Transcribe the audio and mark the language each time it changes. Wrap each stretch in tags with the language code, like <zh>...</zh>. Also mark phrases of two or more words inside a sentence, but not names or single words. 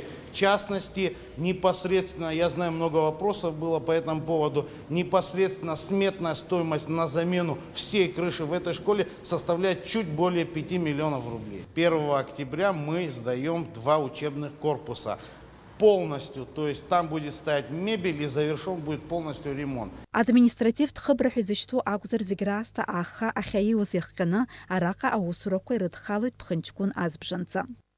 <ru>В частности, непосредственно, я знаю, много вопросов было по этому поводу, непосредственно сметная стоимость на замену всей крыши в этой школе составляет чуть более 5 миллионов рублей. 1 октября мы сдаем 2 учебных корпуса. Полностью, то есть там будет стоять мебель и завершен будет полностью ремонт.</ru> <ab>Административтә хыбра изышьҭоу акәзар зегь раасҭа аха ахьаиуаз иахҟьаны араҟа аусурақәа ирыдхалоит ԥхынҷкәын азбжанҵа.</ab>